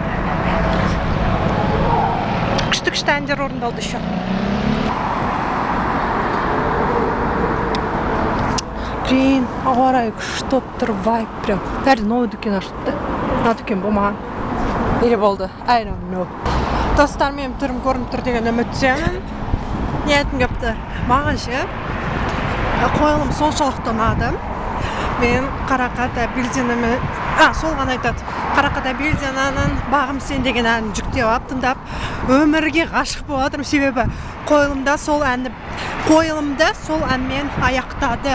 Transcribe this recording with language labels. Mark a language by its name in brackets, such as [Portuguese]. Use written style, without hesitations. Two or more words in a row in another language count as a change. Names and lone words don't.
[Kazakh] Күшті әндер орындалды еще. Блин, ауа райы күшті тұр, [Russian] вайб прям. [Kazakh] Нәрде новый дүкен ашылды. Мына дүкен болмаған. Или болды? [English] I don't know. [Kazakh] Достармен түрім көрініп тұр деген үміттемін. Ниетім көпті. Маған ше қойылым соншалықты ұнады. Мен Қарақат Әбілдинамен, сол ғана айтады. Қарақат Әбілдинаның Бағым сен деген әнін жүктеп алып тыңдап, өмірге ғашық болып жатырмын, себебі қойылымда сол әнмен аяқтады.